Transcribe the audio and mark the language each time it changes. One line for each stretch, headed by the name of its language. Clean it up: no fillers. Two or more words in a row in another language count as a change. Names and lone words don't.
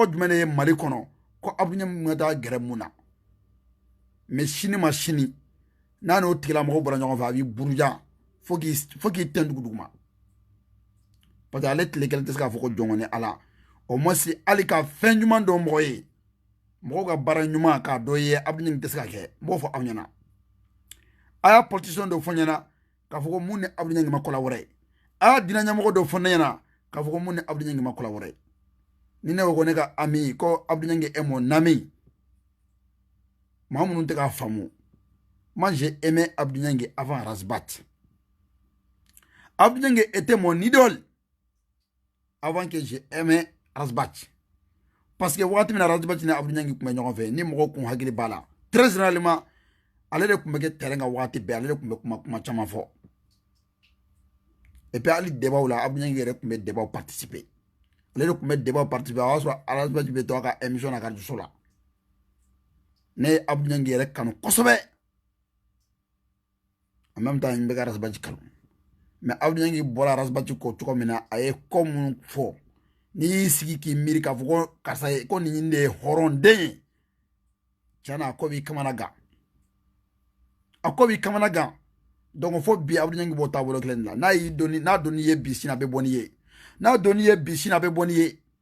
Bambara: jumɛn de ye Mali kɔnɔ ko Abdou Niang ma taa gɛrɛ mun na mais sini ma sini n'a n'o tigilamɔgɔ bɔra ɲɔgɔn fɛ a b'i buruja fo k'i tɛn duguma
French: parce que
Bambara: ale tile kelen tɛ se k'a fɔ ko jɔn kɔni ala
French: au moins
Bambara: hali ka fɛn ɲuman dɔn mɔgɔ ye mɔgɔw ka baara ɲuman k'a dɔ ye Abdou Niang tɛ se ka kɛ n b'o fɔ aw ɲɛna a y'a politicien dɔ fɔ ɲɛna k'a fɔ ko mun ni Abdou Niang ma kola wɛrɛ a y'a diinɛ ɲɛmɔgɔ dɔ fɔ ne ɲɛna k'a fɔ ko mun ni Abdou Niang ma kola wɛrɛ ni ne ko ne ka ami ko Abdou Niang
French: est mon ami
Bambara: maa minnu tɛ k'a faamu
French: moi j'ai aimé Abdou Niang avant Razbat Abdou Niang était mon idole avant que j'ai aimé Razbat parce que
Bambara: waati min na Razbat ni Abdou Niang tun bɛ ɲɔgɔn fɛ ni mɔgɔw kun hakili b'a la
French: très généralement
Bambara: ale de tun bɛ kɛ terrain kan waati bɛɛ ale de tun bɛ kuma caman fɔ
French: et puis
Bambara: hali débat la Abdou Niang yɛrɛ tun bɛ débat participer ale de tun bɛ débat participer a y'a sɔrɔ Razbat bɛ to a ka émission na radio so la ne ye Abdou Niang yɛrɛ kanu kosɛbɛ
French: en même temps
Bambara: n bɛ ka Razbat kanu mais Abdou Niang bɔra Razbat kɔ cogo min na a ye ko minnu fɔ n'i y'i sigi k'i miiri k'a fɔ ko karisa ye ko nin de ye hɔrɔnden ye tiɲɛ na a ko b'i kamana gan a ko b'i kamana gan donc fo bi Abdou Niang b'o taabolo kelen de la n'a donni ye bi sini a bɛ bɔ n'i ye n'a donni ye bi sini a bɛ bɔ n'i ye